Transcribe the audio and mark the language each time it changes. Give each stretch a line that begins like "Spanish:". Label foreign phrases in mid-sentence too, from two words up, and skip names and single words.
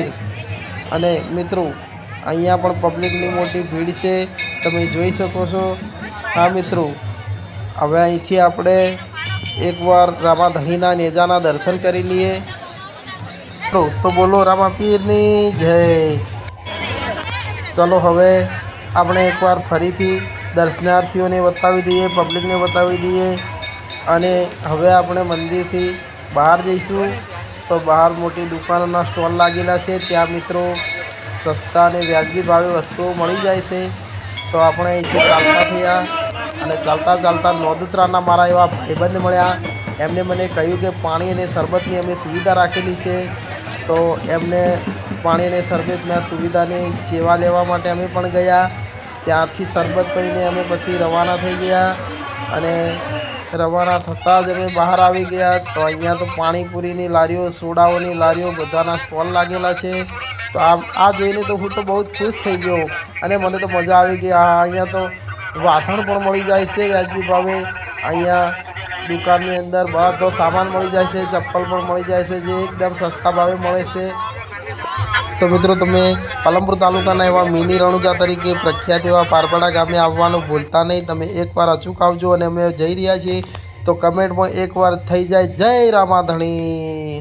Gujarati: અને મિત્રો અહીંયા પણ પબ્લિકની મોટી ભીડ છે, તમે જોઈ શકો છો। હા મિત્રો, હવે અહીંથી આપણે એકવાર રામા ધણીના નેજાના દર્શન કરી લઈએ। તો બોલો રામાપીરની જય। ચાલો હવે આપણે એકવાર ફરીથી દર્શનાર્થીઓને બતાવી દઈએ, પબ્લિકને બતાવી દઈએ। અને હવે આપણે મંદિરથી બહાર જઈશું। તો બહાર મોટી દુકાનોના સ્ટોલ લાગેલા છે, ત્યાં મિત્રો સસ્તા અને વ્યાજબી ભાવે વસ્તુઓ મળી જાય છે। તો આપણે અહીંથી ચાલતા થયા અને ચાલતા ચાલતા નોંદત્રાના મારા એવા ભાઈબંધ મળ્યા। એમણે મને કહ્યું કે પાણી અને શરબતની અમે સુવિધા રાખેલી છે। તો એમને પાણી અને શરબતના સુવિધાની સેવા લેવા માટે અમે પણ ગયા। ત્યાંથી શરબત પીને અમે પછી રવાના થઈ ગયા અને રવાના થતા જ અમે બહાર આવી ગયા। તો અહીંયા તો પાણીપુરીની લારીઓ, સોડાઓની લારીઓ બધાના સ્ટોલ લાગેલા છે। તો આ જોઈને તો હું તો બહુત ખુશ થઈ ગયો અને મને તો મજા આવી ગઈ। અહીંયા તો વાસણ પણ મળી જાય છે વ્યાજબી ભાવે। અહીંયા દુકાનની અંદર બધો સામાન મળી જાય છે, ચંપલ પણ મળી જાય છે જે એકદમ સસ્તા ભાવે મળે છે। તો મિત્રો તમે પાલનપુર તાલુકાના એવા મિની રણુજા તરીકે પ્રખ્યાત એવા પારપડા ગામે આવવાનું ભૂલતા નહીં। તમે એકવાર અચૂક આવજો અને અમે જઈ રહ્યા છીએ। તો
Hindi: कमेंट में एक बार
Gujarati: થઈ જાએ જય રામા ધણી।